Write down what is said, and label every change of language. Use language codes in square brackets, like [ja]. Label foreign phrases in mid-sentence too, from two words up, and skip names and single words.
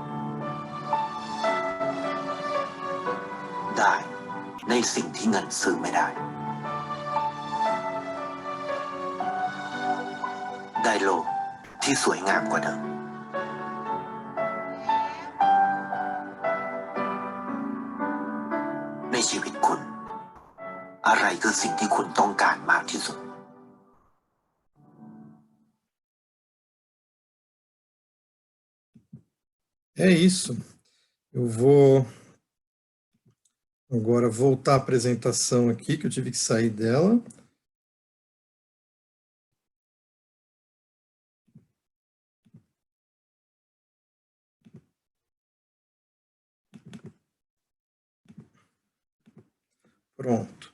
[th] ได้ในสิ่งที่เงินซื้อไม่ได้ได้โลกที่สวยงามกว่าเดิมในชีวิตคุณอะไรคือสิ่งที่คุณต้องการมากที่สุด [pt] É isso. Eu vou agora voltar à apresentação aqui, que eu tive que sair dela. Pronto.